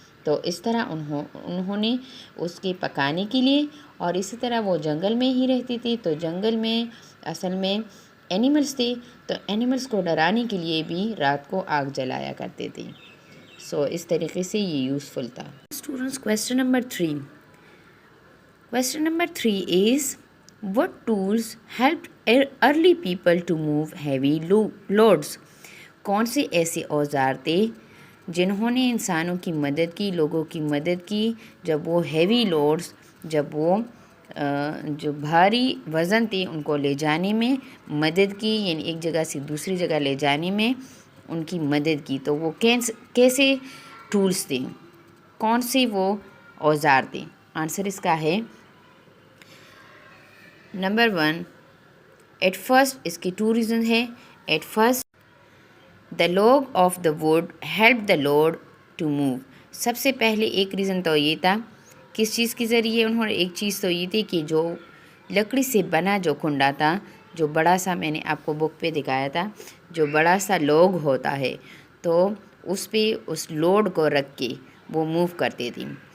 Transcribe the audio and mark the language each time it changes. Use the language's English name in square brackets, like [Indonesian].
[Urdu] تو اس طرح انہوں نے اس کے پکانے کے لیے، اور اسی طرح وہ جنگل میں ہی رہتی تھی تو جنگل میں اصل میں اینیملز تھے تو اینیملز کو ڈرانے کے لیے بھی رات کو آگ جلایا کرتے تھے. سو اس طریقے سے یہ یوزفل تھا. Students question number 3. [English] Question number 3 is, what tools helped early people to move heavy loads? [Urdu] کون سے ایسے اوزار تھے جنہوں نے انسانوں کی مدد کی، لوگوں کی مدد کی جب وہ ہیوی لوڈز، جب وہ جو بھاری وزن تھے ان کو لے جانے میں مدد کی، یعنی ایک جگہ سے دوسری جگہ لے جانے میں ان کی مدد کی. تو وہ کیسے ٹولز تھے، کون سے وہ اوزار تھے؟ آنسر اس کا ہے نمبر 1. ایٹ فرسٹ اس کی 2 ریزن ہے. [English] At first the log of the wood help the load to move. [Urdu] سب سے پہلے ایک ریزن تو یہ تھا، کس چیز کے ذریعے انہوں نے، ایک چیز تو یہ تھی کہ جو لکڑی سے بنا جو کنڈا تھا، جو بڑا سا، میں نے آپ کو بک پہ دکھایا تھا، جو بڑا سا log ہوتا ہے تو اس پہ اس لوڈ کو رکھ کے وہ موو کرتے تھے.